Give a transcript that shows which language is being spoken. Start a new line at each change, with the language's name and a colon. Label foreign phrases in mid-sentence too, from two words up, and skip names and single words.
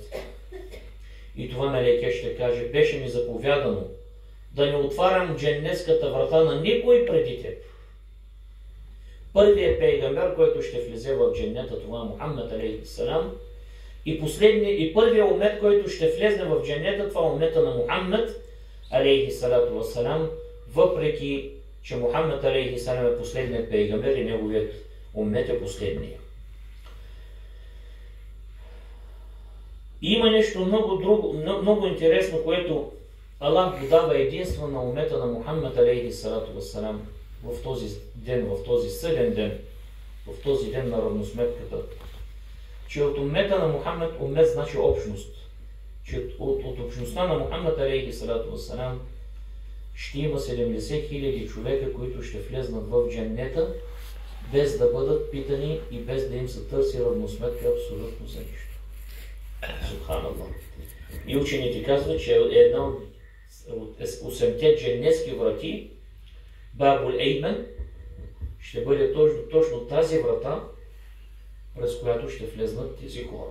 Bulgarian: И това мелейке ще каже: беше ми заповядано да не отварям дженнетската врата на никой преди теб. Първият пейгамбер, който ще влезе в дженнета, това е Мухаммад алейхиссалам. И първият умет, който ще влезне в дженнета, това е умета на Мухаммад
Arabic: عليه الصلاة والسلام,
Bulgarian: въпреки че Мухаммад алейхиссалам е последният пейгамбер и неговият умет е последния. И има нещо много интересно, което Аллах го дава единствено на умета на Мухаммад
Arabic: عليه الصلاة والسلام
Bulgarian: в този ден, в този съден ден, в този ден на равносметката, че от умета на Мухаммад, умет значи общност, че от общността на Мухаммад
Arabic: عليه الصلاة والسلام
Bulgarian: ще има 70 000 човека, които ще влезнат в дженнета, без да бъдат питани и без да им се търси равносметка абсолютно за нищо. Субханаллах. И учените казват, че една от 8-те дженнетски врати, Бабул Еймен, ще бъде точно тази врата, през която ще влезнат тези хора.